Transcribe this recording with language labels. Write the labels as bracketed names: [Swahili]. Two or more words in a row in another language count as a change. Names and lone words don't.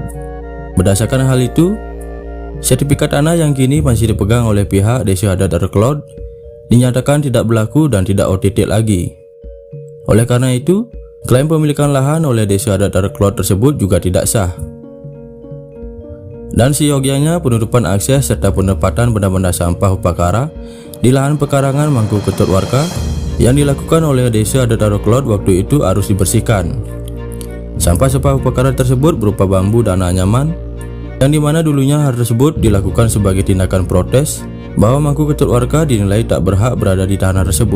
[Indonesian] Berdasarkan hal itu, sertifikat tanah yang kini masih dipegang oleh pihak Desa adat Darukelot dinyatakan tidak berlaku dan tidak OTT lagi. Oleh karena itu, klaim pemilikan lahan oleh Desa adat Darukelot tersebut juga tidak sah. Dan seyogianya penutupan akses serta penempatan benda-benda sampah upakara di lahan pekarangan Mangku Ketut Warka yang dilakukan oleh Desa adat Darukelot waktu itu harus dibersihkan. Sampah-sampah upakara tersebut berupa bambu dan anyaman, yang dimana dulunya hal tersebut dilakukan sebagai tindakan protes bahwa Mangku Ketut Warka dinilai tak berhak berada di tanah tersebut.